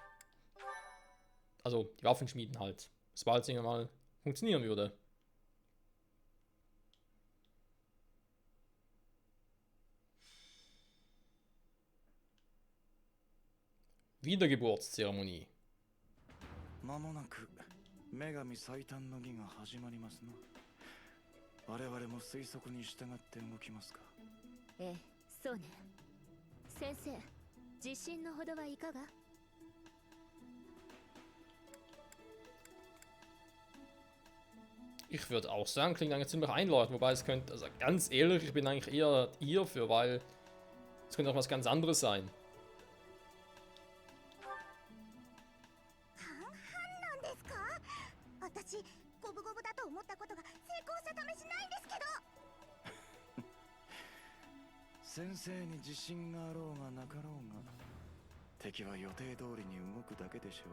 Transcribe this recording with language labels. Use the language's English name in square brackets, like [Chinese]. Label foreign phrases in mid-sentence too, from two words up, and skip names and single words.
[German] Also die Waffen schmieden halt. Sobald es irgendwann mal funktionieren würde. Wiedergeburtszeremonie. [Japanese] 間もなく女神最短の儀が始まりますな。我々も推測に従って動きますか。ええ、そうね。先生、自信のほどはいかが？ [German] Ich würde auch sagen, klingt eigentlich ziemlich einleuchtend, wobei es könnte, also ganz ehrlich, ich bin eigentlich eher hierfür, weil es könnte auch was ganz anderes sein. [Japanese] Sensei に自信があろうがなかろうが、敵は予定通りに動くだけでしょうよ。